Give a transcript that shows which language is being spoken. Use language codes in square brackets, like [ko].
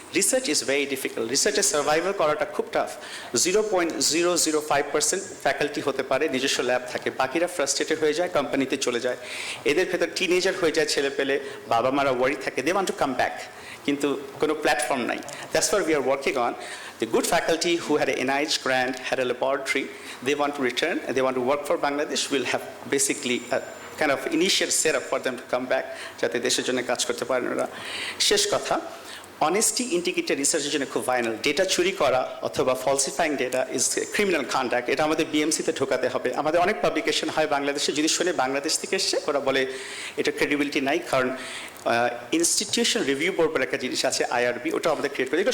[en] research is very difficult, [bn] রিসার্চে survival করাটা খুব tough. 0.005% faculty হতে পারে নিজস্ব ল্যাব থাকে, বাকিরা ফ্রাস্ট্রেটেড হয়ে যায়, কোম্পানিতে চলে যায়। এদের ভেতর টিনেজার হয়ে যায় ছেলে পেলে, বাবা মারা ওয়ারি থাকে, [en] they want to come back, [bn] কিন্তু কোনো প্ল্যাটফর্ম নাই। [en] That's what we are working on. The good faculty who had an NIH grant, had a laboratory, they want to return and they want to work for Bangladesh, will have basically a kind of initial setup for them to come back, [bn] যাতে দেশের জন্য কাজ করতে পারেন ওরা। শেষ কথা, honesty integrity রিসার্চের জন্য খুব ভাইটাল। ডেটা চুরি করা অথবা [en] falsifying data is criminal conduct, [bn] এটা আমাদের BMC-তে ঢোকাতে হবে। আমাদের অনেক পাবলিকেশন হয় বাংলাদেশে, যদি শুনে বাংলাদেশ থেকে এসছে, ওরা বলে এটা ক্রেডিবিলিটি নাই, কারণ ইনস্টিটিউশন রিভিউ বোর্ড বলে একটা জিনিস আছে, IRB, ওটা আমাদের ক্রিয়েট করে।